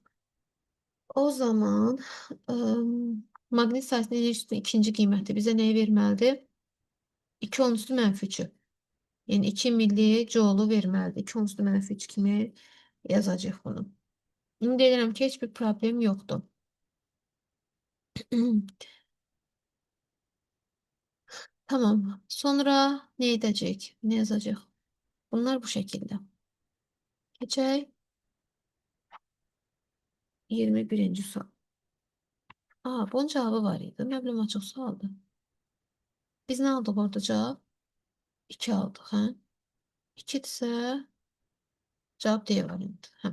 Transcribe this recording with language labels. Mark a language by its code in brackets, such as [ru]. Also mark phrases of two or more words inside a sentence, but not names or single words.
[az] O zaman maqnit sahəsinin enerjisinin ikinci qiyməti bizə nəyi verməlidir? 2 10 üstü mənfi 3'ü. Yəni 2 millijoule verməlidir. 2 10 üstü mənfi 3 kimi yazacaq bunu. İndi deyirəm ki, heç bir problem yoxdur. Tamam. [tr] Sonra ne edecek? Ne yazacak? Bunlar bu şekilde. [az] Geçək 21. sual. Bunun cevabı var idi. Məbləğ açıq sualdı. Biz nə aldıq orada cavab? 2 aldıq, hə? 2 isə cavab D variantı. Hə.